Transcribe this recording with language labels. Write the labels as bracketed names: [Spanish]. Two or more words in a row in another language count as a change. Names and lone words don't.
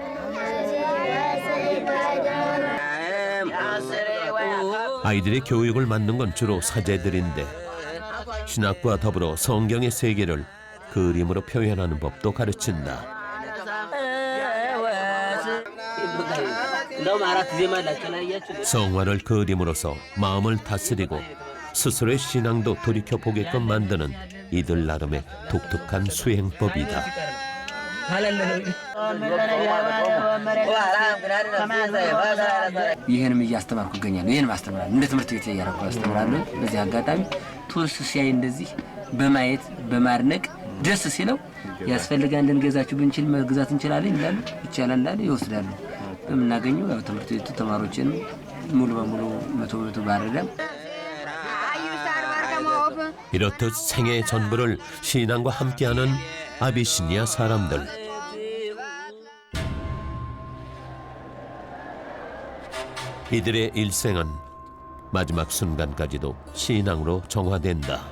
[Korean] 아이들의 교육을 맡는 건 주로 사제들인데 신학과 더불어 성경의 세계를 그림으로 표현하는 법도 가르친다. 성화를 그림으로써 마음을 다스리고 스스로의 신앙도 돌이켜보게끔 만드는 이들 나름의 독특한 수행법이다. [Amharic] ይህንም እያስተማርኩ እገኛለሁ። ይህንም አስተምራለሁ። እንደ ትምህርት ቤት እያደረኩ አስተምራለሁ። በዚህ አጋጣሚ ቱሪስት ሲያይ እንደዚህ በማየት በማድነቅ ደስ ሲለው ያስፈልጋል እንድንገዛችሁ ብንችል መግዛት እንችላለን ይላሉ። ይቻላል ይላሉ፣ ይወስዳሉ። በምናገኘው ያው ትምህርት ቤቱ ተማሪዎችንም ሙሉ በሙሉ 100% ባረዳም [Korean] 이렇듯 생애의 전부를 신앙과 함께하는 아비시니아 사람들. 이들의 일생은 마지막 순간까지도 신앙으로 정화된다.